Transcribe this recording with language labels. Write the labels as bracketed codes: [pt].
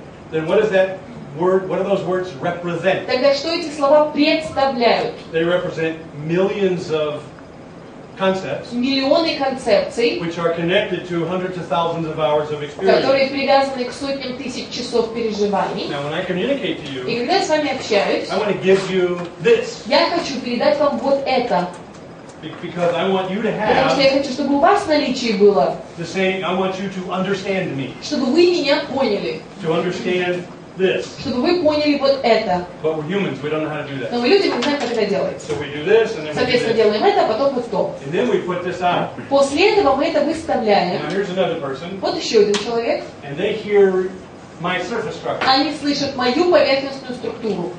[en] then what do those words represent? [ru] тогда что эти слова представляют? [en] They represent millions of concepts [ru] Миллионы концепций, [en] which are connected to hundreds of thousands of hours of experience. [ru] которые привязаны к сотням тысяч часов переживаний. [en] Now when I communicate to you, [ru] И когда я с вами общаюсь, [en] I want to give you this [ru] я хочу передать вам вот это. [en] because I want you to [ru] Потому что я [en] have [ru] хочу, чтобы у вас в наличии было, [en] the same, I want you to understand me, [ru] чтобы вы меня поняли, [en] to understand this. [ru] чтобы вы поняли вот это. [en] But we're humans, we don't know how to do that. [ru] Но мы люди, мы знаем, как это делается. [en] So we do this and then we do [ru] Соответственно, [en] this. [ru] делаем это, а потом вот то. [en] And then we put this out. [ru] После этого мы это выставляем. [en] Now here's another person, [ru] Вот еще один человек. [en] and they hear my surface structure. [ru] Они слышат мою поверхностную структуру.